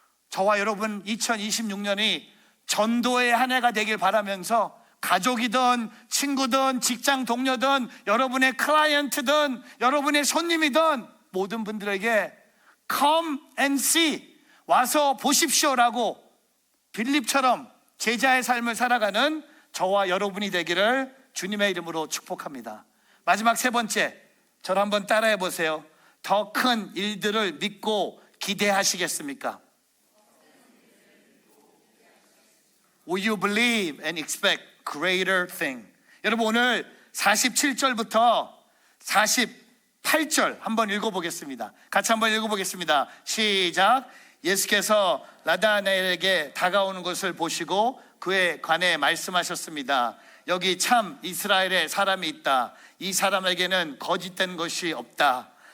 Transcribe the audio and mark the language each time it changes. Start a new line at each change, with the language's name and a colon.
Korean: 저와 여러분 2026년이 전도의 한 해가 되길 바라면서 가족이든 친구든 직장 동료든 여러분의 클라이언트든 여러분의 손님이든 모든 분들에게 Come and see, 와서 보십시오라고 빌립처럼 제자의 삶을 살아가는 저와 여러분이 되기를 주님의 이름으로 축복합니다. 마지막 세 번째, 저를 한번 따라해 보세요. 더 큰 일들을 믿고 기대하시겠습니까?
English: Will you believe and expect greater thing?
Korean: 여러분 오늘 47절부터 48절 한번 읽어보겠습니다. 같이 한번 읽어보겠습니다. 시작. 예수께서 나다나엘에게 다가오는 것을 보시고 그에 관해 말씀하셨습니다. 여기 참 이스라엘의 사람이 있다. 이 사람에게는 거짓된 것이 없다.